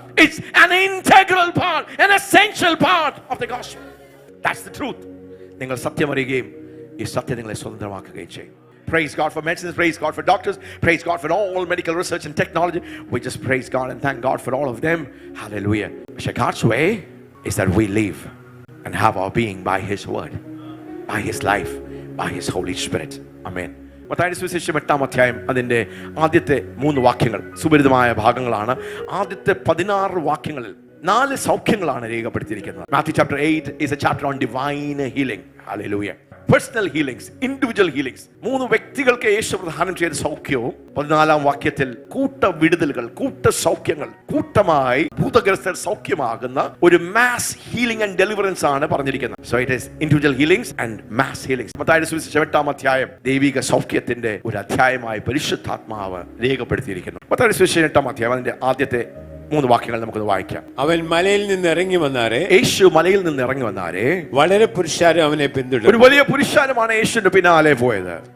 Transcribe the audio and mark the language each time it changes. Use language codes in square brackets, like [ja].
[en] It's an integral part, an essential part of the gospel. That's the truth. [ml] നിങ്ങൾ സത്യം അറിയുകയും ഈ സത്യം നിങ്ങളെ സ്വതന്ത്രമാക്കുകയും ചെയ്യും. [en] Praise God for medicines, praise God for doctors, praise God for all medical research and technology. We just praise God and thank God for all of them. Hallelujah. But God's way is that we live and have our being by His word, by His life, by His Holy Spirit. Amen. [ml] മത്തായിയുടെ സുവിശേഷം 8-ാം അധ്യായം അതിന്റെ ആദ്യത്തെ 3 വാക്യങ്ങൾ സുപരിചിതമായ ഭാഗങ്ങളാണ്. ആദ്യത്തെ 16 വാക്യങ്ങളിൽ 4 സൗഖ്യങ്ങളാണ് രേഖപ്പെടുത്തിയിരിക്കുന്നത്. [en] Matthew chapter 8 is a chapter on divine healing. Hallelujah. Personal healings, individual healings. [ml] 3 വ്യക്തികൾക്ക് യേശു പ്രദാനം ചെയ്ത സൗഖ്യവും 14-ാം വാക്യത്തിൽ കൂട്ട വിടുതലുകൾ, കൂട്ട സൗഖ്യങ്ങൾ, കൂട്ടമായി ഭൂതഗ്രസ്തർ സൗഖ്യമാകുന്ന ഒരു [en] mass healing and deliverance [ml] ആണ് പറഞ്ഞിരിക്കുന്നത്. [en] So it is individual healings and mass healings. [ml] മത്തായിയുടെ സുവിശേഷം 8-ാം അധ്യായം ദൈവിക സൗഖ്യത്തിന്റെ ഒരു അധ്യായമായി പരിശുദ്ധാത്മാവ് രേഖപ്പെടുത്തിയിരിക്കുന്നു. മത്തായിയുടെ സുവിശേഷം 8-ാം അധ്യായം അതിന്റെ ആദ്യത്തെ 3 വാക്യങ്ങൾ നമുക്കൊന്ന് വായിക്കാം. അവൻ മലയിൽ നിന്ന് ഇറങ്ങി വന്നാരെ, യേശു മലയിൽ നിന്ന് ഇറങ്ങി വന്നാരെ വളരെ പുരുഷാരം അവനെ പിന്തുടർന്നു. ഒരു വലിയ പുരുഷാരമാണ് യേശുവിന്റെ പിന്നാലെ പോയത്.